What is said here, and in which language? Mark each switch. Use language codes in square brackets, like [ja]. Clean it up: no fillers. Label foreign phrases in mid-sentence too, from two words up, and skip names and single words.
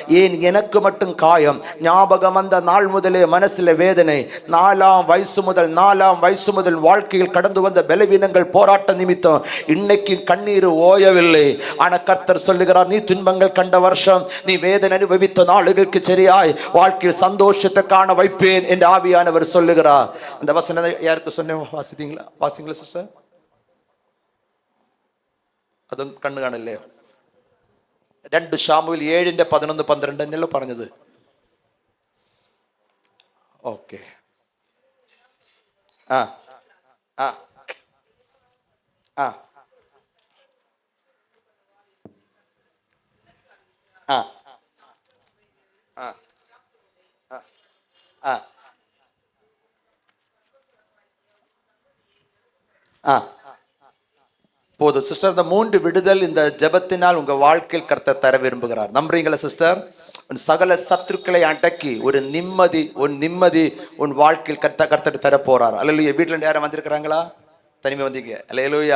[ta] ஏன் எனக்கு மட்டும் காயம் ஞாபகம் வந்த நாள் முதலே மனசில் வேதனை, வேதனை, 4ஆம் வயசு முதல் வாழ்க்கையில் கடந்து வந்த பலவீனங்கள், போராட்ட நிமித்தம் இன்னைக்கு கண்ணீர் ஓயவில்லை. ஆனா கர்த்தர் சொல்லுகிறார், நீ துன்பங்கள் கண்ட வருஷம், நீ வேதனை அனுபவித்த நாளுகளுக்கு சரியாய் வாழ்க்கையில் சந்தோஷத்தை காண வைப்பேன் என்று ஆவியானவர் சொல்லுகிறார். அந்த வசனம் யாருக்கு சொன்ன வாசிங்களா சிஸ்டர்? [ml] അതും കണ്ണു കാണില്ലേ? 2 ശമൂവേൽ 7:11-12 എന്നല്ലോ പറഞ്ഞത്. ഓക്കെ. ആ ആ ആ ആ ആ ആ [ta] போதும் சிஸ்டர். இந்த 3 விடுதல் இந்த ஜெபத்தினால் உங்க வாழ்க்கையில் கர்த்தர் தர விரும்புகிறார். நம்புறீங்களா சிஸ்டர்? சகல சத்துருக்களை அடக்கி ஒரு நிம்மதி உன் வாழ்க்கையில் கர்த்தர் தர போறார். அல்லேலூயா. வீட்டுல யாரும் வந்திருக்கிறாங்களா? தனிமை வந்தீங்க? அல்லேலூயா.